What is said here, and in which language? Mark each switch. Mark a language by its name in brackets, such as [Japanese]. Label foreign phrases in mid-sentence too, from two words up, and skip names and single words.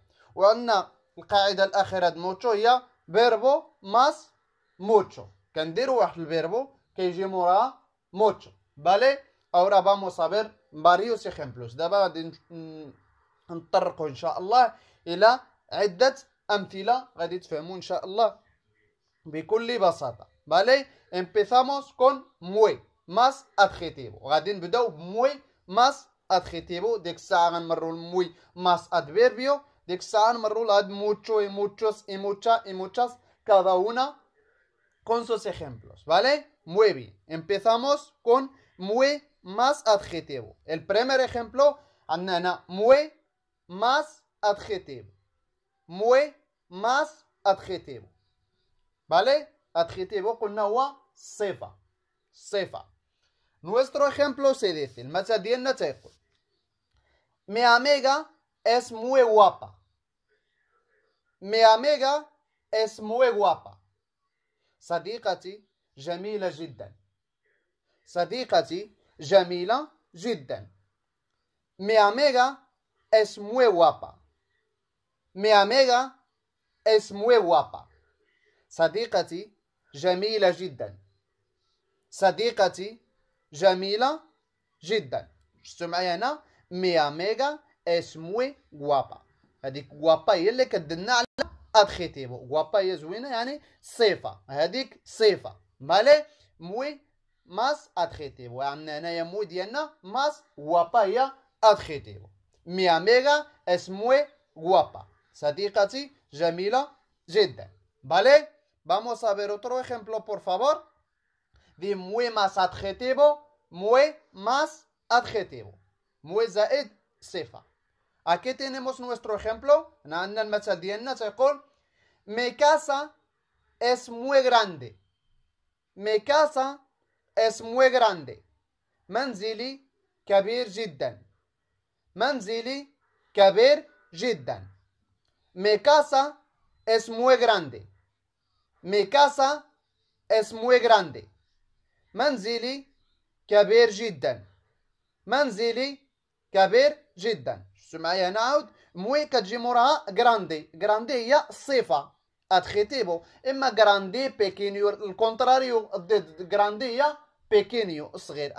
[Arabic] وعندنا القاعدة الأخيرة د موتشو هي [Spanish] verbo más mucho. [Arabic] كنديرو واحد الفيربو كيجي موراها موتشو. [Spanish] vale ahora vamos a ver varios ejemplos. [Arabic] دابا غادي نطرقوا إن شاء الله إلى عدة أمثلة غادي تفهموا إن شاء الله بكل بساطة. [Spanish] ¿Vale? Empezamos con muy más adjetivo. [Arabic] غادي نبداو [Spanish] muy más adjetivo. [Arabic] ديك الساعة غنمروا [Spanish] muy más adverbio. [Arabic] ديك الساعة نمروا لهاد [Spanish] mucho y muchos y mucha y muchas cada una con sus ejemplos. ¿Vale? Muy bien. Empezamos con muy más adjetivo. El primer ejemplo عندنا muy más adjetivo. muy más adjetivo. ¿vale? [Arabic] Adjetivo قلنا هو صفة. صفة. [Spanish] Nuestro ejemplo se dice [Arabic] المثل ديالنا تيقول [Spanish] Mi amiga es muy guapa. Mi amiga es muy guapa. [Arabic] صديقتي جميلة جدا. صديقتي جميلة جدا. [Spanish] Mi amiga es muy guapa. Mi amiga es muy guapa. [Arabic] صديقتي جميلة جدا. صديقتي جميلة جدا. شفتوا معايا هنا [Spanish] mi amiga es muy guapa. [Arabic] هذيك guapa هي اللي كدلنا على adjetivo. guapa هي زوينة يعني صفة. هذيك صفة. [Spanish] مالي muy más adjetivo. [Arabic] عندنا هنايا muy ديالنا [Spanish] más guapa [Arabic] هي adjetivo. [Spanish] Mi amiga es muy guapa. [Arabic] صديقتي جميلة جدا. [Spanish] ¿Vale? Vamos a ver otro ejemplo, por favor. De muy más adjetivo, muy más adjetivo. [Arabic] Muy زائد صفة. [Spanish] Aquí tenemos nuestro ejemplo. [Arabic] عندنا المثل ديالنا تيقول [Spanish] Mi casa es muy grande. Mi casa es muy grande. [Arabic] منزلي كبير جدا. منزلي كبير جدا. [Spanish] Mi casa es muy grande. Mi casa es muy grande. [Arabic] منزلي كبير جدا. منزلي كبير جدا. شفتوا معايا هنا عاود موي كتجي موراها غراندي. غراندي هي الصفة ادخيتيبو. اما [Spanish] grande pequeño el contrario [Arabic] ضد غراندي هي بيكينيو الصغير.